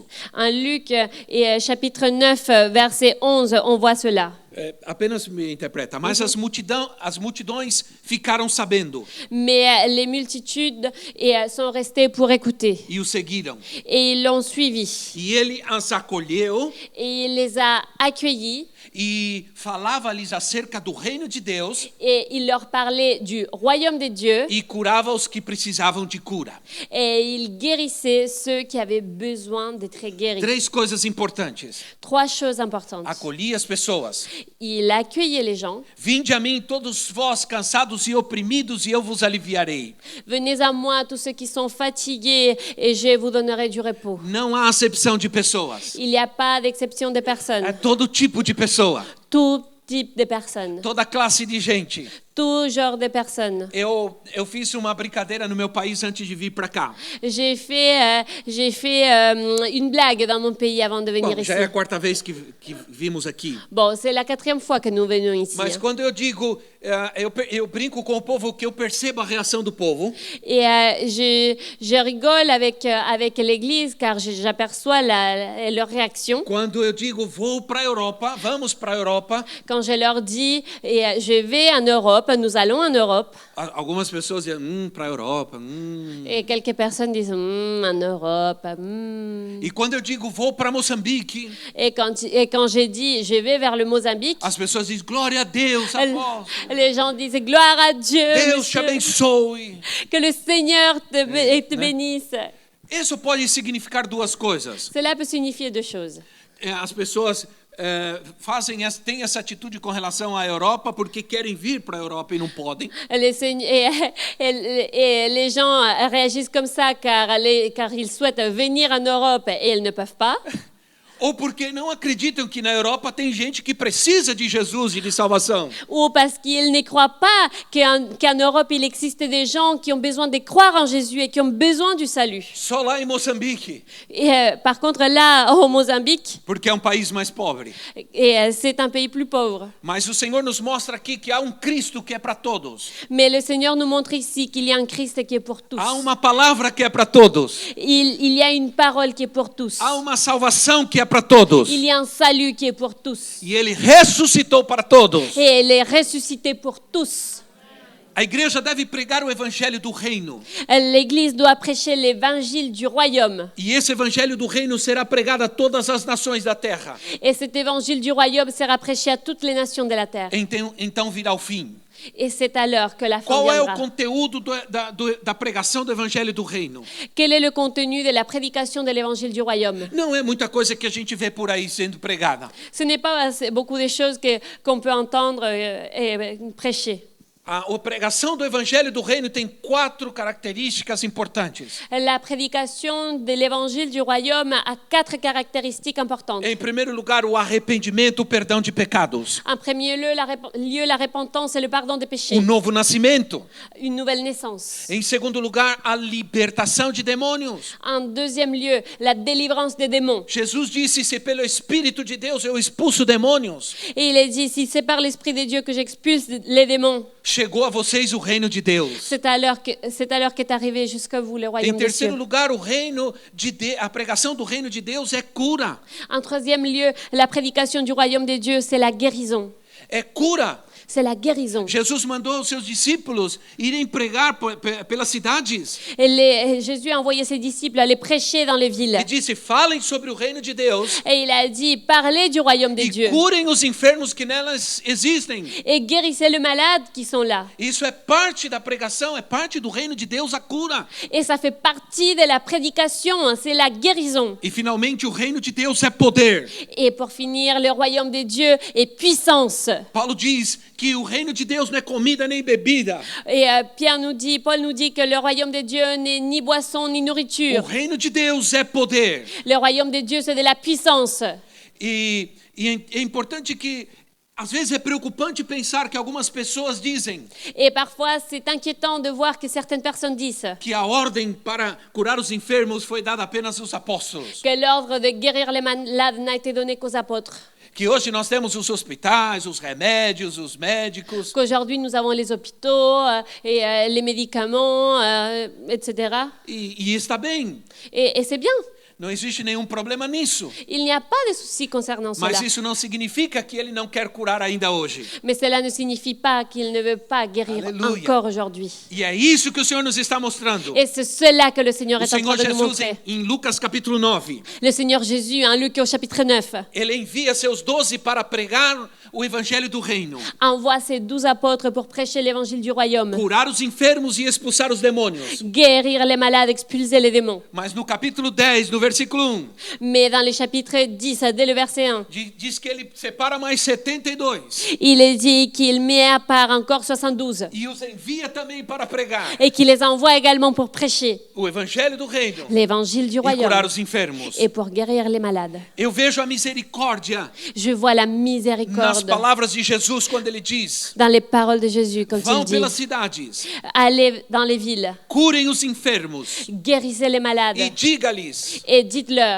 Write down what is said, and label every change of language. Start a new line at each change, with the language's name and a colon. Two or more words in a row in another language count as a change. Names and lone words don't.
French: En Luc chapitre 9, verset 11, on voit cela.
Portuguese: Apenas me interpreta. Mas as multidões ficaram sabendo.
French: Mais les multitudes sont restées pour écouter.
Portuguese: E o seguiram.
French: Et ils l'ont suivi.
Portuguese: E ele as acolheu.
French: Et il les a accueillis.
Portuguese: E falava-lhes acerca do reino de Deus.
French: Et il leur parlait du royaume de Dieu.
Portuguese: E curava os que precisavam de cura.
French: Et il guérissait ceux qui avaient besoin d'être guéris.
Portuguese: 3 coisas importantes.
French: 3 choses importantes.
Portuguese: Acolhia as pessoas.
French: Il accueillait les gens.
Portuguese: Vinde a mim todos vós cansados e oprimidos e eu vos aliviarei.
French: Venez à moi tous ceux qui sont fatigués et je vous donnerai du repos.
Portuguese: Não há acepção de pessoas.
French: Il n'y a pas d'exception de personnes.
Portuguese: É todo tipo de pessoa,
French: Tout type de personnes.
Portuguese: toda classe de gente.
French: Tout genre de personnes.
Portuguese: Eu fiz uma brincadeira no meu país antes de vir para cá.
French: J'ai fait une blague dans mon pays avant de venir
Portuguese: Bom,
French: ici.
Portuguese: já é a quarta vez que vimos aqui.
French: Bon, c'est la 4e fois que nous venons ici.
Portuguese: Mas quando eu digo, eu brinco com o povo que eu percebo a reação do povo.
French: Et je rigole avec l'Église car j'aperçois leur réaction.
Portuguese: Quando eu digo vou para a Europa, vamos para a Europa.
French: Quand je leur dis je vais en Europe, nous allons en Europe.
Portuguese: Algumas pessoas dizem para a Europa.
French: Et quelques personnes disent en Europe.
Portuguese: E quando eu digo vou para Moçambique,
French: Et quand j'ai dit je vais vers le Mozambique,
Portuguese: as pessoas dizem glória a Deus, apóstolo.
French: les gens disent gloire à Dieu,
Portuguese: Deus te
French: monsieur.
Portuguese: abençoe.
French: Que le Seigneur te bénisse.
Portuguese: Isso pode significar duas coisas.
French: Cela peut signifier 2 choses.
Portuguese: As pessoas têm essa atitude com relação à Europa porque querem vir para a Europa e não podem.
French: Les gens réagissent comme ça car ils souhaitent venir en Europe et ils ne peuvent pas.
Portuguese: Ou porque não acreditam que na Europa tem gente que precisa de Jesus e de salvação.
French: Ou parce qu'ils ne croient pas qu'en Europe il existe des gens qui ont besoin de croire en Jésus et qui ont besoin du salut.
Portuguese: Só lá em Moçambique,
French: Et, par contre là au Mozambique,
Portuguese: porque é um país mais pobre.
French: c'est un pays plus pauvre.
Portuguese: Mas o Senhor nos mostra aqui que há um Cristo que é para todos.
French: Mais le Seigneur nous montre ici qu'il y a un Christ qui est pour tous.
Portuguese: Há uma palavra que é para todos.
French: Il y a une parole qui est pour tous.
Portuguese: Há uma salvação que é para todos.
French: Il y a un salut qui est pour tous.
Portuguese: E ele ressuscitou para todos.
French: Et il est ressuscité pour tous.
Portuguese: A igreja deve pregar o evangelho do reino.
French: L'Église doit prêcher l'évangile du royaume.
Portuguese: E esse evangelho do reino será pregado a todas as nações da terra.
French: Et cet évangile du royaume sera prêché à toutes les nations de la terre.
Portuguese: Então virá o fim.
French: Et c'est alors que la fin
Portuguese: Qual é o
French: viendra.
Portuguese: conteúdo da pregação do evangelho do reino?
French: Quel est le contenu de la prédication de l'évangile du royaume?
Portuguese: Não é muita coisa que a gente vê por aí sendo pregada.
French: Ce n'est pas beaucoup de choses qu'on peut entendre et prêcher.
Portuguese: A pregação do evangelho do reino tem 4 características importantes.
French: La prédication de l'évangile du royaume a 4 caractéristiques importantes.
Portuguese: Em primeiro lugar, o arrependimento, o perdão de pecados.
French: En premier lieu, la repentance et le pardon des péchés.
Portuguese: O novo nascimento.
French: Une nouvelle naissance.
Portuguese: Em segundo lugar, a libertação de demônios.
French: En deuxième lieu, la délivrance des démons.
Portuguese: Jesus disse: se pelo Espírito de Deus eu expulso demônios,
French: Et il est dit, si c'est par l'Esprit de Dieu que j'expulse les démons,
Portuguese: chegou a vocês o reino de Deus.
French: c'est alors qu'est arrivé jusqu'à vous le
Portuguese: Em
French: royaume de
Portuguese: terceiro
French: Dieu.
Portuguese: lugar, a pregação do reino de Deus é cura.
French: En troisième lieu, la prédication du royaume de Dieu, c'est la guérison.
Portuguese: É cura.
French: C'est la guérison.
Portuguese: Jesus mandou os seus discípulos irem pregar pelas cidades.
French: Et Jésus a envoyé ses disciples aller prêcher dans les villes.
Portuguese: E disse: falem sobre o reino de Deus
French: Et il a dit, parlez du royaume de
Portuguese: e
French: Dieu.
Portuguese: curem os enfermos que nelas existem.
French: Et guérissez les malades qui sont là.
Portuguese: Isso é parte da pregação, é parte do reino de Deus, a cura.
French: Et ça fait partie de la prédication, c'est la guérison.
Portuguese: E finalmente o reino de Deus é poder.
French: Et pour finir, le royaume de Dieu est puissance.
Portuguese: Paulo diz que o reino de Deus não é comida nem bebida.
French: Et Paul nous dit que le royaume de Dieu n'est ni boisson ni
Portuguese: O
French: nourriture.
Portuguese: reino de Deus é poder.
French: Le royaume de Dieu, c'est de la puissance.
Portuguese: E é importante que, às vezes é preocupante pensar que algumas pessoas dizem
French: Et parfois, c'est inquiétant de voir que certaines personnes disent
Portuguese: que a ordem para curar os enfermos foi dada apenas aos apóstolos.
French: que l'ordre de guérir les malades n'a été donné qu'aux apôtres.
Portuguese: Que hoje nós temos os hospitais, os remédios, os médicos.
French: Qu'aujourd'hui, nous avons les hôpitaux et les médicaments, etc.
Portuguese: E está bem.
French: Et c'est bien.
Portuguese: Não existe nenhum problema nisso.
French: Il n'y a pas de souci concernant cela.
Portuguese: Mas isso não significa que ele não quer curar ainda hoje.
French: Mais cela ne signifie pas qu'il ne veut pas guérir Alléluia. encore aujourd'hui.
Portuguese: E é isso que o Senhor nos está mostrando.
French: Et c'est cela que le Seigneur
Portuguese: O
French: est en
Portuguese: Senhor
French: train de nous
Portuguese: Jesus,
French: montrer.
Portuguese: em Lucas capítulo 9,
French: Le Seigneur Jésus, en Luc au chapitre 9,
Portuguese: ele envia seus 12 para pregar o evangelho do reino.
French: envoie ses 12 apôtres pour prêcher l'évangile du royaume,
Portuguese: Curar os enfermos e expulsar os demônios.
French: guérir les malades, expulser les démons.
Portuguese: Mas no capítulo 10, no versículo 1,
French: Mais dans le chapitre 10, dès le verset 1,
Portuguese: diz que ele separa mais 72
French: il est dit qu'il met à part encore 72
Portuguese: e os envia também para pregar
French: et qu'il les envoie également pour prêcher
Portuguese: o evangelho do reino
French: l'évangile du
Portuguese: e curar
French: royaume
Portuguese: os enfermos.
French: et pour guérir les malades.
Portuguese: Eu vejo a misericórdia
French: Je vois la
Portuguese: nas
French: miséricorde
Portuguese: palavras de Jesus quando ele diz:
French: dans les paroles de Jésus quand il
Portuguese: vão
French: dit
Portuguese: pelas cidades,
French: allez dans les villes,
Portuguese: curem os enfermos
French: guérissez les malades
Portuguese: e diga-lhes:
French: et dites-leur